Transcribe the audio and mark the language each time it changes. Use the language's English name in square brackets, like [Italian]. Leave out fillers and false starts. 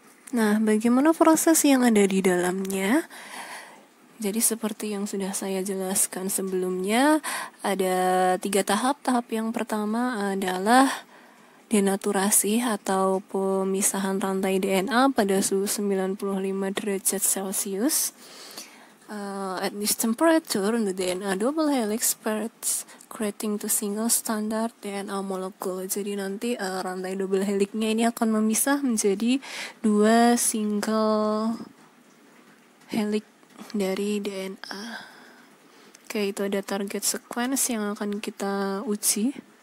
[Indonesian] Nah, bagaimana proses yang ada di dalamnya? Jadi seperti yang sudah saya jelaskan sebelumnya, ada 3 tahap. Tahap yang pertama adalah denaturasi atau pemisahan rantai DNA pada suhu 95 derajat Celcius. [English] At this temperature, the DNA double helix spreads, creating two single standard DNA molecule. [Indonesian] Jadi nanti rantai double helixnya ini akan memisah menjadi 2 single helix dari DNA. Oke, itu ada target sequence yang akan kita uji.